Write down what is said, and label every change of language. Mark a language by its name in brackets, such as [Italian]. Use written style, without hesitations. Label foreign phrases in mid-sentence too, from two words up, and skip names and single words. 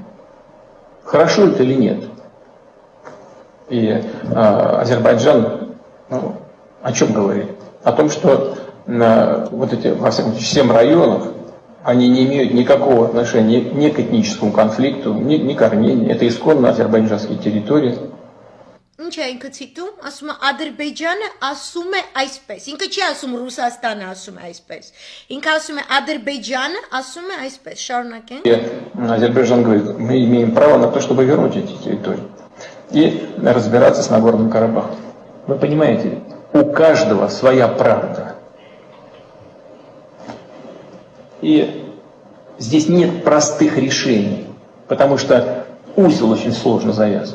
[Russian] Хорошо это или нет? И Азербайджан О чем говорит? О том, что вот эти, во всяком случае, 7 районов, они не имеют никакого отношения ни к этническому конфликту, ни к Армении. Это исконно азербайджанские территории. [Armenian] Ինչ է ինքը ցիտում, ասում է Ադրբեջանը ասում է այսպես։ Ինքը չի ասում Ռուսաստանը ասում է այսպես։ Ինքը ասում է Ադրբեջանը ասում է այսպես։ Շարունակենք։ [Russian] И Азербайджан говорит, мы имеем право на то, чтобы вернуть эти территории и разбираться с Нагорным Карабахом. Вы понимаете, у каждого своя правда. И здесь нет простых решений, потому что узел очень сложно завязан.